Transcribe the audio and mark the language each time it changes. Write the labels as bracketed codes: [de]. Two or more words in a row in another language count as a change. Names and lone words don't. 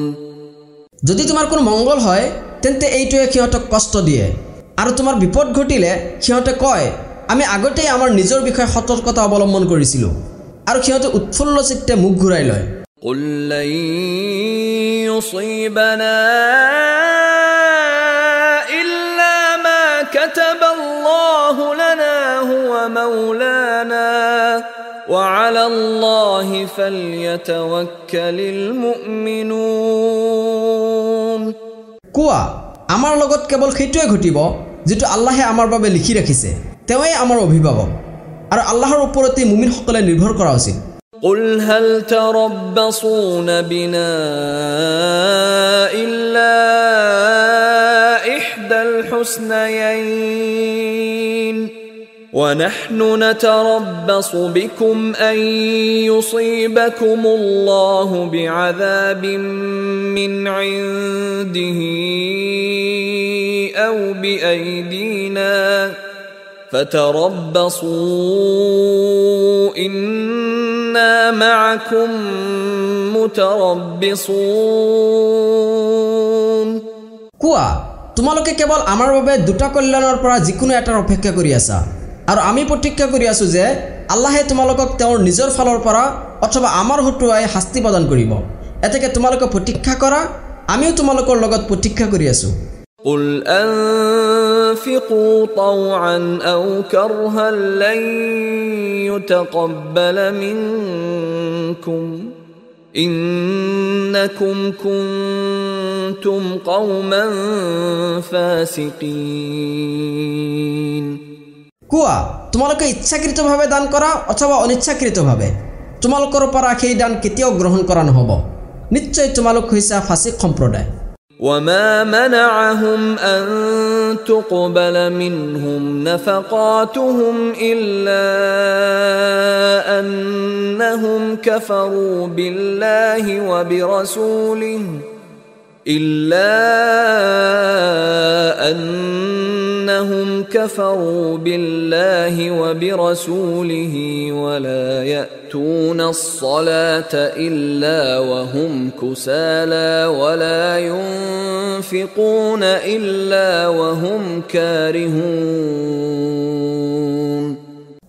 [as] যদি তোমাৰ কোনো মংগল হয় তেন্তে এইটোৱে সিহঁতক কষ্ট দিয়ে আৰু তোমাৰ বিপদ ঘটিলে সিহঁতে কয় আমি আগতেই আমাৰ নিজৰ বিষয়ে সতৰ্কতা অৱলম্বন কৰিছিলোঁ আৰু সিহঁতে উৎফুল্ল চিত্তে মুখ ঘূৰাই লয় [ar] قل لن يصيبنا إلا ما كتب الله لنا هو مولانا وعلى الله فليتوكل المؤمنون [as] কোৱা আমাৰ লগত কেৱল সেইটোৱে ঘটিব যেটো আল্লাহে আমাৰ বাবে লিখি ৰাখিছে তেৱেই আমাৰ অভিভাৱক আৰু আল্লাহৰ ওপৰতে মুমিনসকলে নিৰ্ভৰ কৰা উচিত [ar] قل هل تربصون بنا إلا إحدى الحسنيين ونحن نتربص بكم أن يصيبكم الله بعذاب من عنده أو بأيدينا فتربصوا إنا معكم متربصون [as] কোৱা তোমালোকে কেৱল আমাৰ বাবে দুটা কল্যাণৰ পৰা যিকোনো এটাৰ অপেক্ষা কৰি আছা আৰু আমি প্ৰতীক্ষা কৰি আছো যে আল্লাহে তোমালোকক তেওঁৰ নিজৰ ফালৰ পৰা অথবা আমাৰ হতুৱাই শাস্তি প্ৰদান কৰিব এতেকে তোমালোকে প্ৰতীক্ষা কৰা আমিও তোমালোকৰ লগত প্ৰতীক্ষা কৰি আছো [ar] قل أنفقوا طوعا أو كرها لن يتقبل منكم إنكم كنتم قوما فاسقين [as] কোৱা তোমালোকে ইচ্ছাকৃতভাৱে দান কৰা অথবা অনিচ্ছাকৃতভাৱে তোমালোকৰ পৰা সেই দান কেতিয়াও গ্ৰহণ কৰা নহব নিশ্চয় তোমালোক হৈছা ফাসিক সম্প্ৰদায় [ar] وما منعهم أن تقبل منهم نفقاتهم إلا أنهم كفروا بالله وبرسوله ولا يأتون الصلاة إلا وهم كسالى ولا ينفقون إلا وهم كارهون